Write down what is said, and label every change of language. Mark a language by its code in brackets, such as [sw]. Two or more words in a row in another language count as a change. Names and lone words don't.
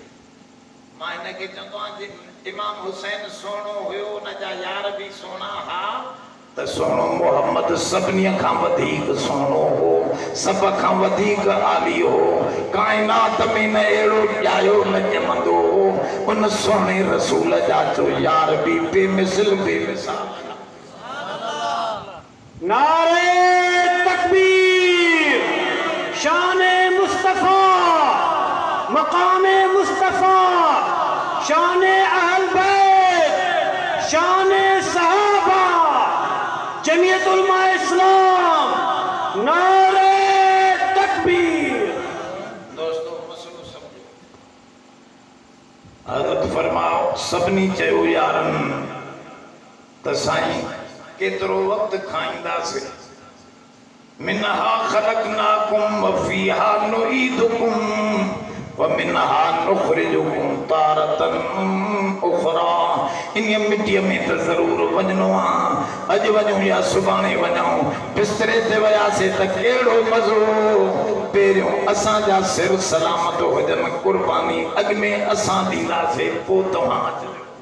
[sd] मां हिनखे चवंदो आहियां इमाम हुसैन सुहिणो हुयो, उनजा यार भी सुहिणा हा, त त सोनो मोहम्मद सभिनी खां वधीक सोनो हो, सब खां वधीक आली हो, कायनात में न अहिड़ो ॼायो न ॼमंदो हो। उन सोने रसूल जा जो यार बि बेमिसल बेमिसाल। [ur] نعرۂ تکبیر، شانِ مصطفیٰ، مقامِ مصطفیٰ، شانِ اہل بیت، شانِ صحابہ, جمعیت علماء اسلام، نعرۂ تکبیر. [sd] दोस्तों मसलो समझो, हज़रत फरमाओ सभिनी चयो यारन त साईं केतिरो वक्त खाईंदासीं। [ar] منها خلقناكم وفيها نعيدكم ومنها نخرجكم تارة أخرى. [sd] इन मिट्टीअ में त ज़रूर वञणो आहे, अॼु वञूं या सुभाणे वञूं। बिस्तरे ते वियासीं त कहिड़ो मज़ो, पहिरियों असांजा सिर सलामत हुजनि, कुर्बानी अॻ में असां ॾींदासीं, पोइ तव्हां अचिजो।